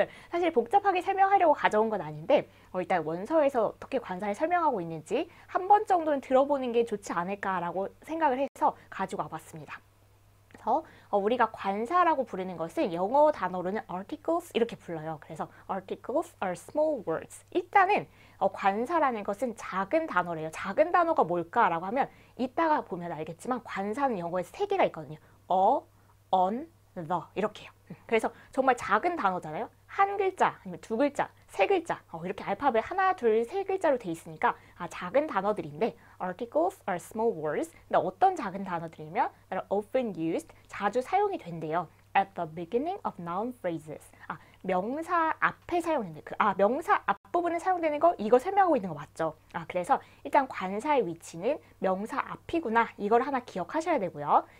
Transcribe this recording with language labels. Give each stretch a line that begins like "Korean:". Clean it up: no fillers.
Korean: 사실 복잡하게 설명하려고 가져온 건 아닌데 일단 원서에서 어떻게 관사를 설명하고 있는지 한 번 정도는 들어보는 게 좋지 않을까라고 생각을 해서 가지고 와봤습니다. 그래서 우리가 관사라고 부르는 것은 영어 단어로는 articles 이렇게 불러요. 그래서
English: articles are small words.
Korean: 일단은 관사라는 것은 작은 단어래요. 작은 단어가 뭘까라고 하면 이따가 보면 알겠지만 관사는 영어에서 3개가 있거든요. on, the 이렇게요. 그래서 정말 작은 단어잖아요. 한 글자, 아니면 두 글자, 세 글자 이렇게 알파벳 하나, 둘, 세 글자로 돼 있으니까 작은 단어들인데
English: articles are small words.
Korean: 근데 어떤 작은 단어들이면
English: that are often used,
Korean: 자주 사용이 된대요.
English: at the beginning of noun phrases.
Korean: 명사 앞에 사용되는 명사 앞부분에 사용되는 거 이거 설명하고 있는 거 맞죠? 그래서 일단 관사의 위치는 명사 앞이구나. 이걸 하나 기억하셔야 되고요.